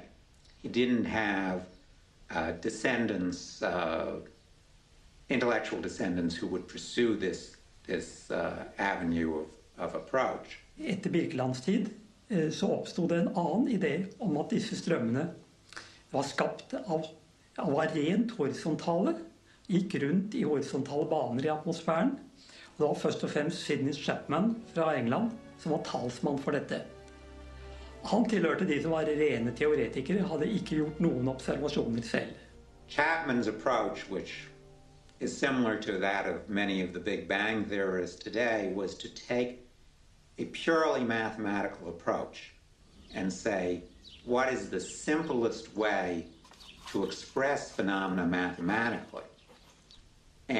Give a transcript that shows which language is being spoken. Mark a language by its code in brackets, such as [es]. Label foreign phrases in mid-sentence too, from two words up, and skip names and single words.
[en] He didn't have descendants, intellectual descendants who would pursue this avenue of approach. [no] Etter Birkelands tid så oppstod det en annen idé om at disse strømmene var skapt var rent horisontale, gikk rundt i horisontale baner i atmosfæren. Og det var først og fremst Sidney Chapman fra England som var talsmann for dette. Han tilhørte de som var rene teoretikere, hadde ikke gjort noen observasjoner selv. [en] Chapman's approach, which is similar to that of many of the Big Bang theorists today, was to take a purely mathematical approach and say, what is the simplest way to express phenomena mathematically?